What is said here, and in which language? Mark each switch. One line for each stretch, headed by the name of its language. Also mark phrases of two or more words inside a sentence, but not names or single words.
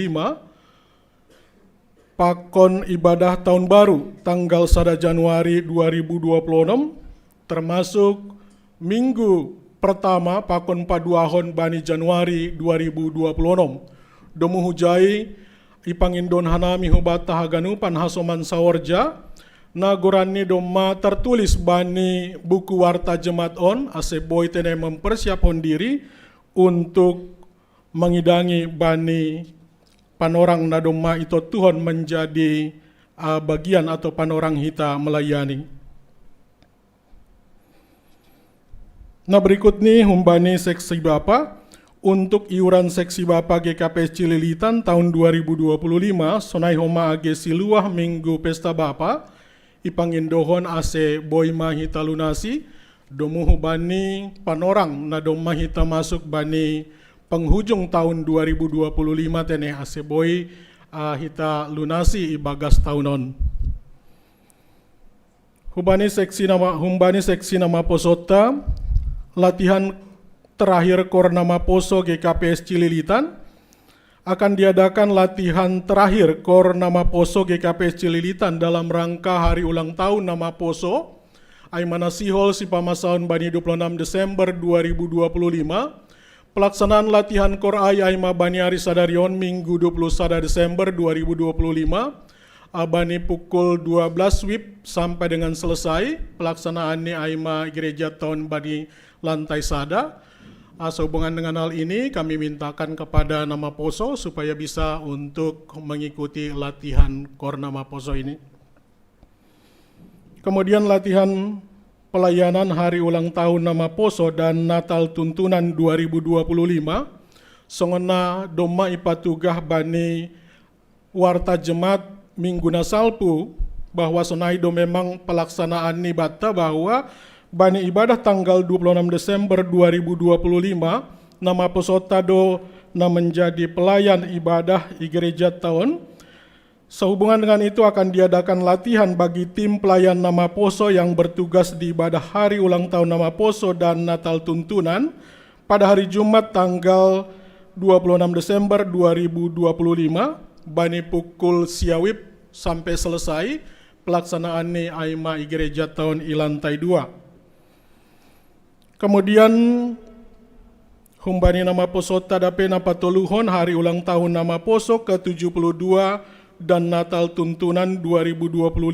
Indonesian: pakon ibadah tahun baru tanggal 1 Januari 2026 termasuk minggu pertama pakon
Batak Simalungun: paduahon bani Januari 2026 domu hujai ipangindon hanami hubata haganupan hasoman sawarja nagurani doma tertulis bani
Indonesian: buku warta jemaat
Batak Simalungun: on aseboy tene
Indonesian: mempersiapkan diri untuk mengidangi
Batak Simalungun: bani panorang na doma itu
Indonesian: Tuhan menjadi bagian atau
Batak Simalungun: panorang hita melayani.
Indonesian: Nah berikut nih
Batak Simalungun: humbani seksi Bapa
Indonesian: untuk iuran seksi Bapa
Batak Simalungun: GKPS Cililitan tahun 2025 sonai homa age siluah minggu pesta Bapa ipangindohon ase boy mahita lunasi domu bani panorang na doma hita masuk bani
Indonesian: penghujung tahun
Batak Simalungun: 2025 teneh aseboi hita lunasi ibagas tahunon. Humbani seksi nama posota
Indonesian: latihan terakhir Kor Nama Poso GKPS Cililitan akan diadakan latihan terakhir Kor Nama Poso GKPS Cililitan dalam rangka hari ulang tahun Nama Poso
Batak Simalungun: Aimana Sihol Sipamasaun Bani
Indonesian: 26 Desember 2025. Pelaksanaan latihan Kor
Batak Simalungun: Aima Bani Ari Sadarion
Indonesian: Minggu 21 Desember 2025 Bani pukul 12 WIB sampai dengan selesai.
Batak Simalungun: Pelaksanaannya Aima Gereja Tahun Bani Lantai Sada.
Indonesian: Sehubungan dengan hal ini kami mintakan kepada Nama Poso supaya bisa untuk mengikuti latihan Kor Nama Poso ini. Kemudian latihan pelayanan hari ulang tahun Nama Poso dan Natal Tuntunan 2025
Batak Simalungun: songona doma ipatugah bani
Indonesian: warta jemaat Minggu Nasalpu bahwa sonaido memang pelaksanaan nibata bahwa bani ibadah tanggal 26 Desember 2025 Nama Poso
Batak Simalungun: tado na
Indonesian: menjadi pelayan ibadah di gereja tahun. Sehubungan dengan itu akan diadakan latihan bagi tim pelayan Nama Poso yang bertugas di ibadah hari ulang tahun Nama Poso dan Natal Tuntunan pada hari Jumat tanggal 26 Desember 2025 bani pukul siawib sampai selesai pelaksanaan
Batak Simalungun: ni Aima i
Indonesian: Gereja Tahun i Lantai 2. Kemudian humbani Nama Poso
Batak Simalungun: tadape napatoluhon
Indonesian: hari ulang tahun Nama Poso ke-72 dan Natal Tuntunan 2025